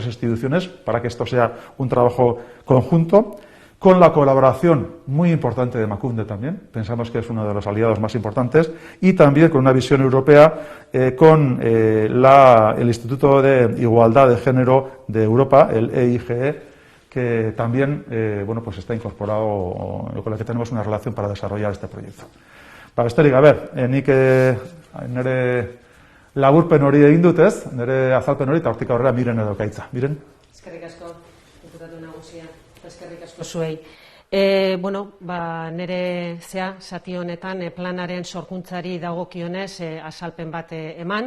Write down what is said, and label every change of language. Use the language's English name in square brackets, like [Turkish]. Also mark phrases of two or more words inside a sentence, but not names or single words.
[Spanish] instituciones para que esto sea un trabajo conjunto, con la colaboración muy importante de Emakunde también, pensamos que es uno de los aliados más importantes, y también con una visión europea con el Instituto de Igualdad de Género de Europa, el EIGE, que también está incorporado, con el que tenemos una relación para desarrollar este proyecto. [Basque] Besterik gabe, nik nire laburpen hori egin dut, ez? Nire azalpen hori, eta hortik aurrera Miren edo gaitza. Miren? Eskerrik asko, diputatu nagusia, eskerrik asko zuei. Nire zati honetan planaren sorkuntzari dagokionez azalpen bat eman.